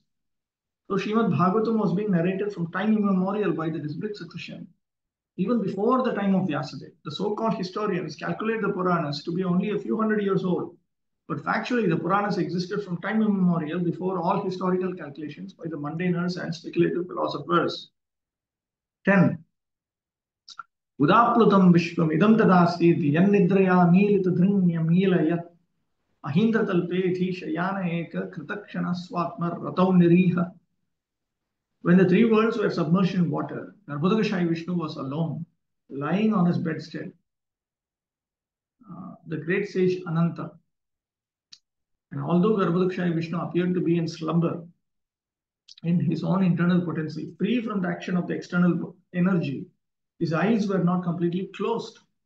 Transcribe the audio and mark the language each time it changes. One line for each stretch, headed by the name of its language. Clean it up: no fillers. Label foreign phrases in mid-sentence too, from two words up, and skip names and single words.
English: So Srimad Bhagavatam was being narrated from time immemorial by the disbelieved Satushan. Even before the time of Vyasadeva, the so-called historians calculate the Puranas to be only a few hundred years old. But factually, the Puranas existed from time immemorial before all historical calculations by the mundaners and speculative philosophers. 10.
Sanskrit: Udaplutam vishvam idam tadasti yannidraya militadhrinyamilayat ahindratalpe dhishayana eka kritakshana swatma ratau niriha.
English: When the three worlds were submerged in water, Garbhodakashayi Vishnu was alone, lying on his bedstead. The great sage Ananta. And although Garbhodakashayi Vishnu appeared to be in slumber, in his own internal potency, free from the action of the external energy, his eyes were not completely closed.